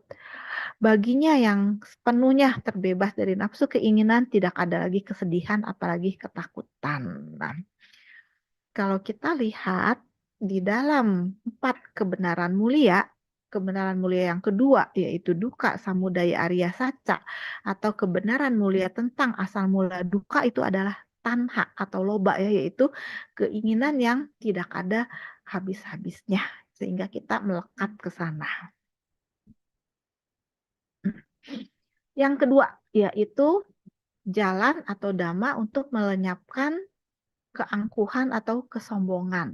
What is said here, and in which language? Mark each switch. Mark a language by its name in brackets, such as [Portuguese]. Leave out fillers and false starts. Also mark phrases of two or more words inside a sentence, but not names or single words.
[Indonesian] Baginya yang sepenuhnya terbebas dari nafsu keinginan tidak ada lagi kesedihan apalagi ketakutan. Nah, kalau kita lihat di dalam 4 kebenaran mulia yang kedua yaitu [Pali] dukkha samudaya arya sacca [Indonesian] atau kebenaran mulia tentang asal mula dukkha itu adalah tanha atau loba ya, yaitu keinginan yang tidak ada habis-habisnya sehingga kita melekat ke sana. Yang kedua yaitu jalan atau dhamma untuk melenyapkan keangkuhan atau kesombongan.